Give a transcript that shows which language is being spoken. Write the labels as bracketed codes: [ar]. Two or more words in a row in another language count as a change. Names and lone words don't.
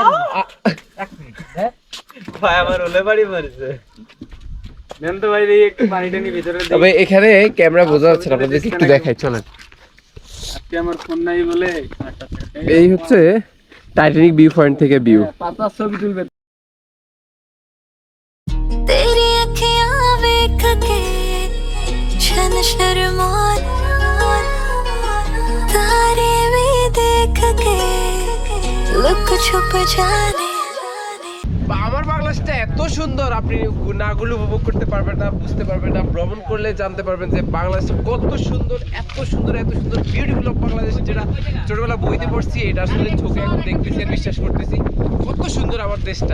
[bn] ভাই আমার ওলে বাড়ি মারছে। নেন তো ভাই একটু পানিটা নিয়ে ভিতরে দেই। তবে এখানে ক্যামেরা বোঝা যাচ্ছে না, আপনাদেরকে একটু দেখাই চলেন। আজকে আমার ফোন নাই বলে এই হচ্ছে টাইটানিক ভিউ পয়েন্ট থেকে ভিউ। পাতা ছবি তুলবে। [hi] तेरी अखियां देख के छन शर्माना, तारे भी देख के लुक छुप जाने। [bn] আমার বাংলাদেশটা এত সুন্দর, আপনি না গুলো উপভোগ করতে পারবেন না, বুঝতে পারবেন না। ভ্রমণ করলে জানতে পারবেন যে বাংলাদেশ কত সুন্দর, এত সুন্দর এত সুন্দর [en] beautiful of Bangladesh, [bn] যেটা ছোটবেলা বইতে পড়ছি, এটা আসলে চোখে এখন দেখতেছি আর বিশ্বাস করতেছি কত সুন্দর আমার দেশটা।